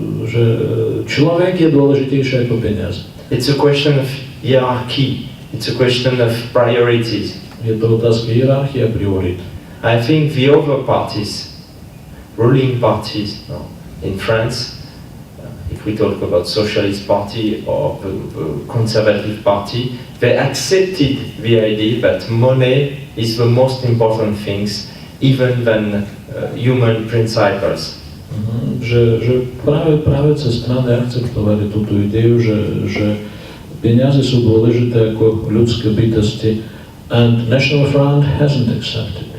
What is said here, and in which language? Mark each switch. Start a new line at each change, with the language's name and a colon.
Slovak: Že človek je dôležitejší ako peniaze.
English: It's a question of hierarchy. It's a question of priorities.
Slovak: Je to otázka hierarchie a priorit.
English: I think the other parties, ruling parties in France, if we talk about Socialist Party or the Conservative Party, they accepted the idea that money is the most important things, even than human principles.
Slovak: Že práve cez strany akceptovali túto ideu, že peniaze sú dôležité ako ľudské bytosti,
English: and National Front hasn't accepted.